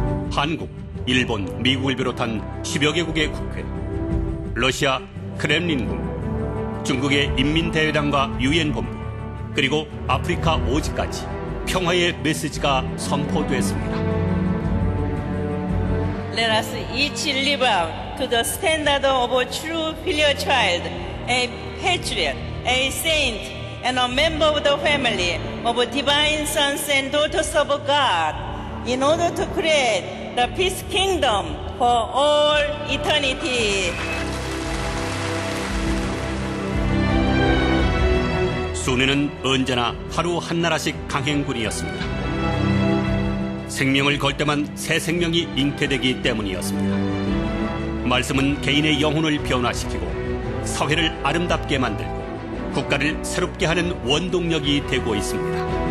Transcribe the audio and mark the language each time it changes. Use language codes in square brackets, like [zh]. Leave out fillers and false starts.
[ko] 한국, 일본, 미국을 비롯한 10여 개국의 국회, 러시아 크렘린궁, 중국의 인민대회당과 유엔본부, 그리고 아프리카 오지까지 평화의 메시지가 선포됐습니다. [en] Let us each live out to the standard of a true filial child, a patriot, a saint, and a member of the family of divine sons and daughters of God, in order to create the peace kingdom for all eternity. [ko] 순회는 언제나 하루 한나라씩 강행군이었습니다. 생명을 걸 때만 새 생명이 잉태되기 때문이었습니다. 말씀은 개인의 영혼을 변화시키고 사회를 아름답게 만들고 국가를 새롭게 하는 원동력이 되고 있습니다.